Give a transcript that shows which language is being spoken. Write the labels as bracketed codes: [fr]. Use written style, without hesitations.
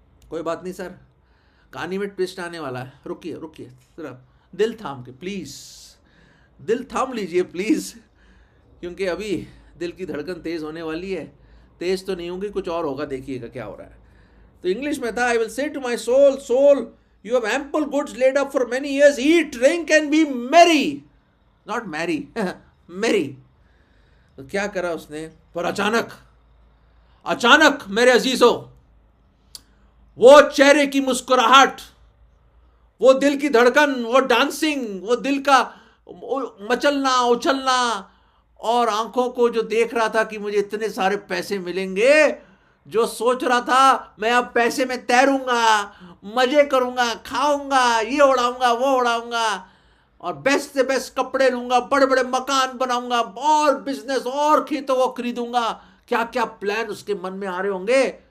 [hi] कोई बात नहीं सर, कहानी में ट्विस्ट आने वाला है, रुकिए रुकिए, सिर्फ दिल थाम के प्लीज़, दिल थाम लीजिए प्लीज़, क्योंकि अभी दिल की धड़कन तेज़ होने वाली है। तेज़ तो नहीं होगी, कुछ और होगा, देखिएगा क्या हो रहा है। तो इंग्लिश में था, [en] I will say to my soul, soul you have ample goods laid up for many years, eat drink and be merry, not marry, merry। [hi] तो क्या करा उसने, पर अचानक अचानक मेरे अजीजों, वो चेहरे की मुस्कुराहट, वो दिल की धड़कन, वो डांसिंग, वो दिल का मचलना उछलना, और आंखों को जो देख रहा था कि मुझे इतने सारे पैसे मिलेंगे, जो सोच रहा था मैं अब पैसे में तैरूंगा, मजे करूंगा, खाऊंगा, ये उड़ाऊंगा वो उड़ाऊंगा, और बेस्ट से बेस्ट कपड़े लूंगा, बड़े बड़े मकान बनाऊंगा, और बिजनेस और खेतों को खरीदूंगा, क्या क्या प्लान उसके मन में आ रहे होंगे।